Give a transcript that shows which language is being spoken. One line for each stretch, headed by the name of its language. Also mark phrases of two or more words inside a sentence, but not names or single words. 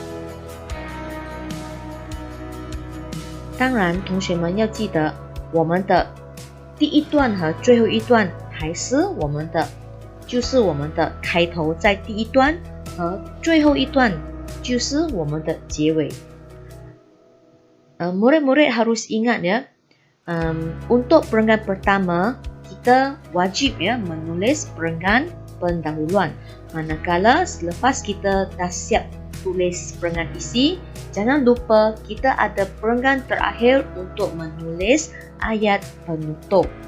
Chinese: 当然，同学们要记得，我们的第1段和最后1段还是我们的，就是我们的开头在第1段，和最后1段就是我们的结尾。
Malay: Murid-murid harus ingat ya, untuk perenggan pertama kita wajib ya menulis perenggan pendahuluan. Manakala selepas kita dah siap tulis perenggan isi, jangan lupa kita ada perenggan terakhir untuk menulis ayat penutup.